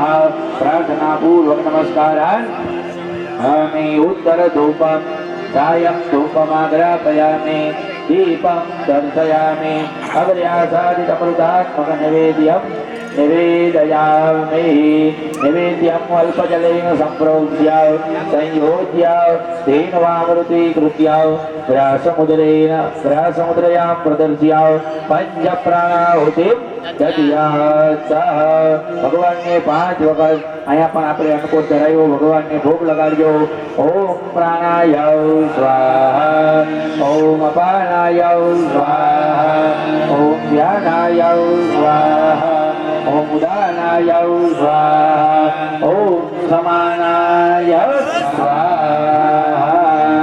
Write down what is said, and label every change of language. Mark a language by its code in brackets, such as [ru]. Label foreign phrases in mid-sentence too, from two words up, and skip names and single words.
[sa] प्रार्थनापूर्वक नमस्कारान् आमि उत्तरधूपं सायं धूपमाग्रापयामि दीपं दर्शयामि अग्र्यासादितमृतात्मकनिवेद्यं निवेदयामि। निवेद्यम् अल्पजलेन सम्प्रोक्ष्य संयोज्य धेन्वामृतीकृत्य ग्रासमुद्रयां प्रदर्श्य पञ्चप्राणाहुतिं दद्यात्। [gu] ભગવાનને 5 વખત અહીંયા પણ આપણે અન્નકોટ ધરાવ્યો, ભગવાનને ભોગ લગાડ્યો. [sa] ઓમ પ્રાણાય સ્વાહા, ઓમ અપાનાય સ્વાહા, ઓમ ધ્યાનાય સ્વાહા, ઓમ ઉદાનાય સ્વાહા, ઓમ સમાનાય સ્વાહા.